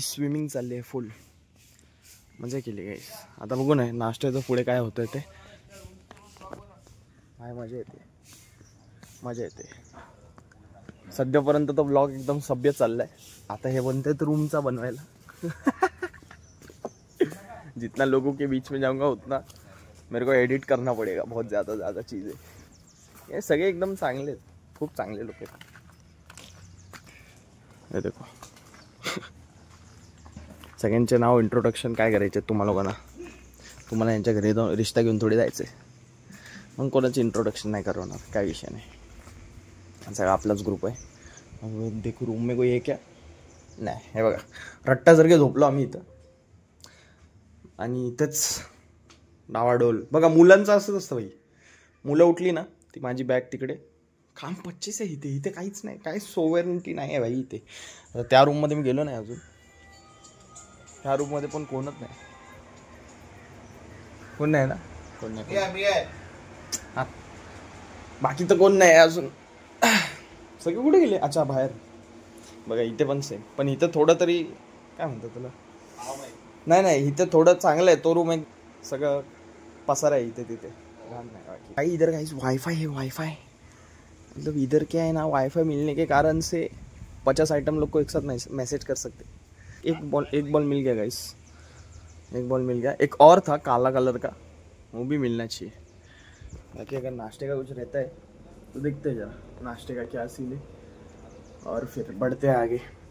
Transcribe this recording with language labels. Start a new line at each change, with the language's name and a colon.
Marathi: Swimming चालली आहे फुल, मजा केली गाईस. आता बघू ना नाश्त्याचं पुढे काय होतं ते. काय मजा येते. सध्यापर्यंत तो ब्लॉग एकदम सभ्य चाललाय. आता हे बनतायत रूमचा बनवायला.
Hindi: जितना लोगों के बीच में जाऊंगा उतना मेरे को एडिट करना पड़ेगा, बहुत ज़्यादा चीज़ें.
Marathi: हे सगळे एकदम चांगले आहेत, खूप चांगले लोक आहेत. हे देखो, सगळ्यांचे नाव इंट्रोडक्शन काय करायचे तुम्हाला लोकांना. तुम्हाला यांच्या घरी जाऊन रिश्ता घेऊन थोडी जायचं आहे, मग कोणाचे इंट्रोडक्शन नाही करवणार, काय विषय नाही. सगळा आपलाच ग्रुप आहे.
Hindi: देखो रूम में कोई
Marathi: आहे क्या नाही. हे बघा रट्टासारखे झोपलो आम्ही इथं, आणि इथंच डावाडोल. बघा मुलांचं असंच असतं भाई, मुलं उठली ना ती माझी बॅग तिकडे, काम 25 आहे इथे काहीच नाही, काही सोव्हरेनिटी नाही आहे भाई इथे. त्या रूममध्ये मी गेलो नाही अजून, त्या रूममध्ये पण कोणच नाही. कोण नाही ना, कोण नाही. हा बाकी तर कोण नाही अजून, सगळे कुठे गेले. अच्छा बाहेर. बघा इथे पण सेम, पण इथं थोडं तरी काय म्हणतात तुला, नाही इथं थोडं चांगलं आहे. तो रूम एक सगळं पसार आहे इथे तिथे, भाई.
Hindi: इधर गाइस वाईफाई है, वाईफाई मतलब इधर क्या है ना, वाईफाई मिलने के कारण से 50 आइटम लोग को एक साथ मैसेज कर सकते. एक बॉल मिल गया गाइस, एक बॉल मिल गया. एक और था काला कलर का, वो भी मिलना चाहिए. बाकी अगर नाश्ते का कुछ रहता है तो देखते हैं जरा नाश्ते का क्या सीन है, और फिर बढ़ते हैं आगे.